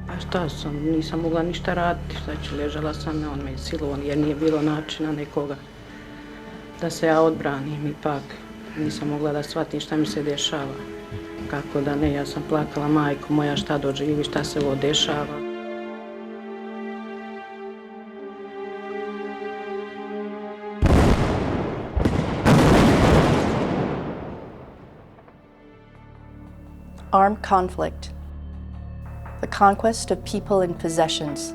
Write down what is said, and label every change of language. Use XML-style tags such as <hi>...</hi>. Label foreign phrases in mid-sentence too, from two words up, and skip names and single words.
<bs>šta sam, nisam mogla ništa raditi, ležala sam, on me silovao jer nije bilo načina nekoga da se ja odbranim, ipak nisam mogla da shvatim šta mi se dešava. Kako da ne, ja sam plakala, majko moja, šta doživi, šta se ovo dešava.</bs> <en>Armed conflict, the conquest of people and possessions.</en>